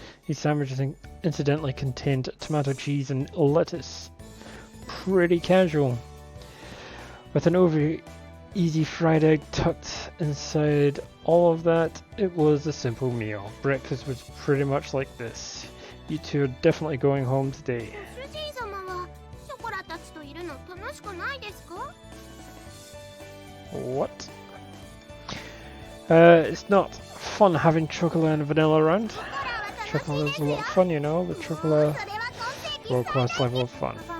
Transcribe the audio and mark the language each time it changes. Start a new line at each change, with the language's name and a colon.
English: These sandwiches incidentally contained tomato cheese and lettuce. Pretty casual. With an overeager easy fried egg tucked inside all of that. It was a simple meal. Breakfast was pretty much like this. You two are definitely going home today.
Japanese: 主人様はショコラたちといるの楽しくないですか？
English: What? It's not fun having chocolate and vanilla around. Chocolate is a lot of fun, you know, but chocolate world-class level of fun.